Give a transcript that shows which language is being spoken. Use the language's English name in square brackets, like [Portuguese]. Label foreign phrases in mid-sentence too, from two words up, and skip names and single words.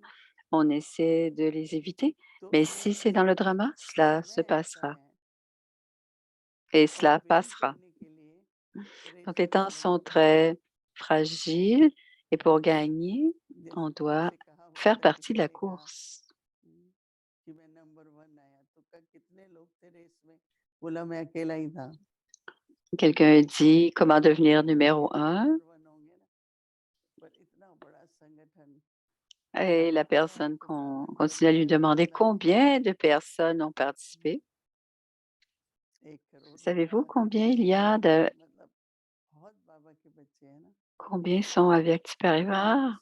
[French] On essaie de les éviter. Mais si c'est dans le drama, cela se passera. Et cela passera. Donc, les temps sont très fragiles et pour gagner, on doit faire partie de la course. [Hindi] बोला मैं अकेला ही था। [French] Quelqu'un dit comment devenir numéro 1 et la personne continue à lui demander combien de personnes ont participé. Savez-vous combien il y a de combien sont avec Tiparivar?